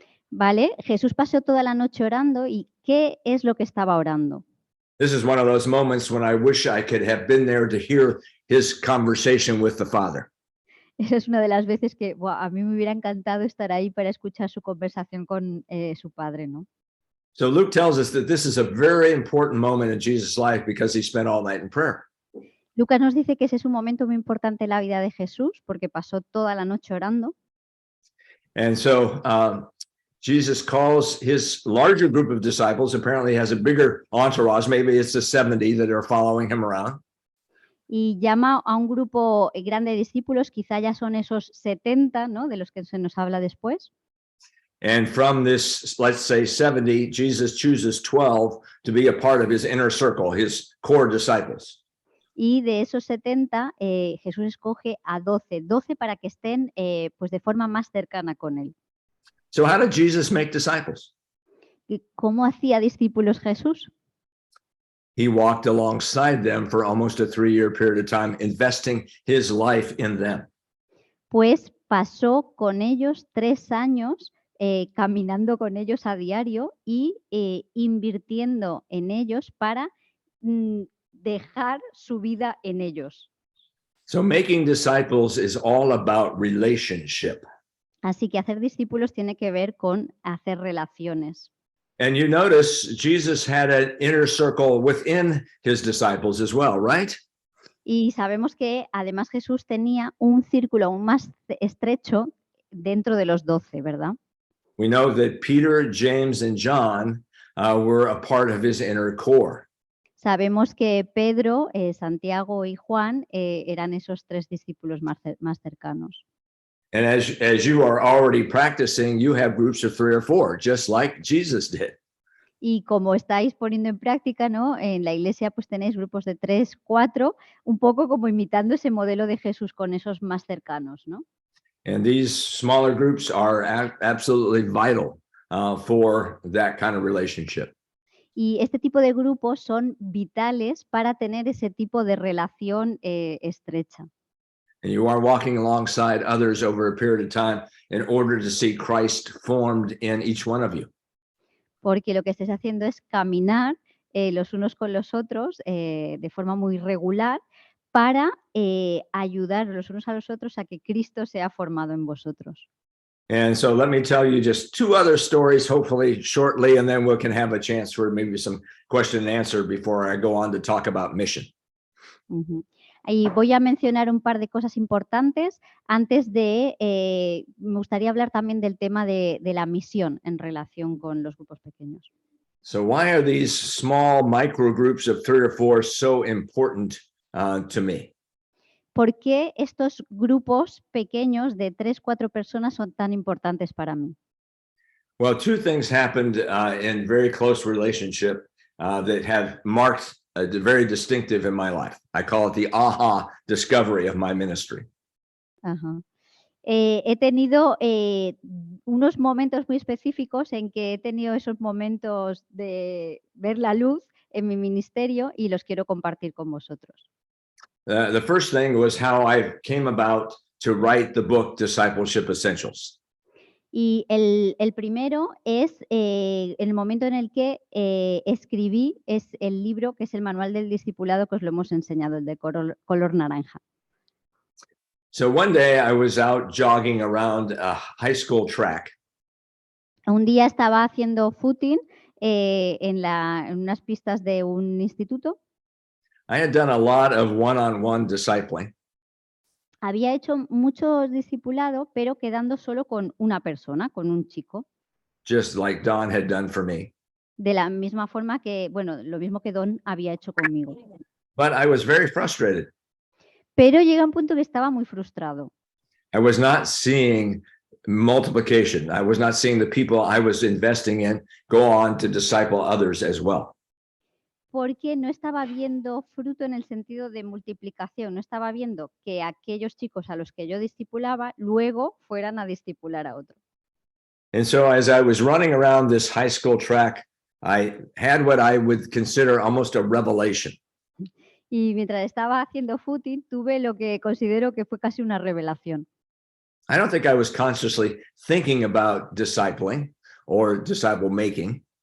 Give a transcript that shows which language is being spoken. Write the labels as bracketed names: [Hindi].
[Spanish] Vale, Jesús pasó toda la noche orando y ¿qué es lo que estaba orando? [English] This is one of those moments when I wish I could have been there to hear his conversation with the Father. [Spanish] Esa es una de las veces que a mí me hubiera encantado estar ahí para escuchar su conversación con su padre, ¿no? [English] So Luke tells us that this is a very important moment in Jesus' life because he spent all night in prayer. [Spanish] Lucas nos dice que ese es un momento muy importante en la vida de Jesús porque pasó toda la noche orando. [English] And so Jesus calls his larger group of disciples. Apparently he has a bigger entourage. Maybe it's the 70 that are following him around. [Spanish] Y llama a un grupo grande de discípulos, quizá ya son esos 70, ¿no? De los que se nos habla después. [English] And from this, let's say 70, Jesus chooses 12 to be a part of his inner circle, his core disciples. [Spanish] Y de esos 70, Jesús escoge a 12, 12 para que estén pues de forma más cercana con él. [English] So how did Jesus make disciples? [Spanish] ¿Y cómo hacía discípulos Jesús? [English] He walked alongside them for almost a 3-year period of time, investing his life in them. [Spanish] Pues pasó con ellos 3 años caminando con ellos a diario y invirtiendo en ellos para dejar su vida en ellos. [English] So making disciples is all about relationship. [Spanish] Así que hacer discípulos tiene que ver con hacer relaciones. [English] And you notice Jesus had an inner circle within his disciples as well, right? [Spanish] Y sabemos que además Jesús tenía un círculo aún más estrecho dentro de los 12, ¿verdad? [English] We know that Peter, James, and John were a part of his inner core. [Spanish] Sabemos que Pedro, Santiago y Juan eran esos 3 discípulos más cercanos. [English] And as you are already practicing, you have groups of 3 or 4, just like Jesus did. [Spanish] Y como estáis poniendo en práctica, ¿no? En la iglesia pues tenéis grupos de 3, 4, un poco como imitando ese modelo de Jesús con esos más cercanos, ¿no? [English] And these smaller groups are absolutely vital for that kind of relationship. [Spanish] Y este tipo de grupos son vitales para tener ese tipo de relación estrecha. [English] And you are walking alongside others over a period of time in order to see Christ formed in each one of you. [Spanish] Porque lo que estáis haciendo es caminar los unos con los otros de forma muy regular para ayudar los unos a los otros a que Cristo sea formado en vosotros. [English] And so let me tell you just 2 other stories, hopefully shortly, and then we can have a chance for maybe some question and answer before I go on to talk about mission. Uh-huh. [Spanish] Y voy a mencionar un par de cosas importantes antes de, me gustaría hablar también del tema de la misión en relación con los grupos pequeños. [English] So why are these small micro groups of 3 or 4 so important to me? [Spanish] ¿Por qué estos grupos pequeños de 3, 4 personas son tan importantes para mí? [English] Well, 2 things happened in very close relationship that have marked very distinctive in my life. I call it the aha discovery of my ministry. Ajá. [Spanish] He tenido unos momentos muy específicos en que he tenido esos momentos de ver la luz en mi ministerio y los quiero compartir con vosotros. [English] The first thing was how I came about to write the book Discipleship Essentials. [Spanish] Y el primero es el momento en el que escribí es el libro que es el manual del discipulado que os lo hemos enseñado, el de color naranja. [English] So one day I was out jogging around a high school track. [Spanish] Un día estaba haciendo footing en unas pistas de un instituto. [English] I had done a lot of one-on-one discipling. [Spanish] Había hecho mucho discipulado, pero quedando solo con una persona, con un chico. [English] Just like Don had done for me. [Spanish] De la misma forma que, bueno, lo mismo que Don había hecho conmigo. [English] But I was very frustrated. [Spanish] Pero llega un punto que estaba muy frustrado. [English] I was not seeing multiplication. I was not seeing the people I was investing in go on to disciple others as well. [Spanish] Porque no estaba viendo fruto en el sentido de multiplicación, no estaba viendo que aquellos chicos a los que yo discipulaba luego fueran a discipular a otros. [English] And so as I was running around this high school track, I had what I would consider almost a revelation. [Spanish] Y mientras estaba haciendo footing, tuve lo que considero que fue casi una revelación. [English] I don't think I was consciously thinking about discipling or disciple making.